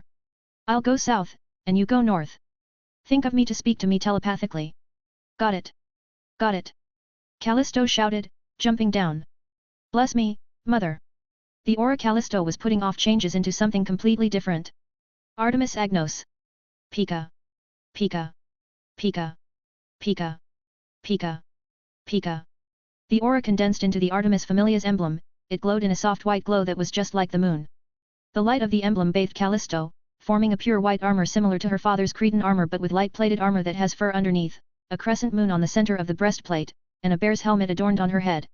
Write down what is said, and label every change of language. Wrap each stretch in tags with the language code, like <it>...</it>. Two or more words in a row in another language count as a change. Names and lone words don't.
<en>I'll go south, and you go north. Think of me to speak to me telepathically. Got it. Got it. Callisto shouted, jumping down. Bless me, mother. The aura Callisto was putting off changes into something completely different. Artemis Agnos. Pika. Pika. Pika. Pika. Pika. Pika. The aura condensed into the Artemis Familia's emblem, it glowed in a soft white glow that was just like the moon. The light of the emblem bathed Callisto, forming a pure white armor similar to her father's Cretan armor but with light-plated armor that has fur underneath, a crescent moon on the center of the breastplate, and a bear's helmet adorned on her head.</en>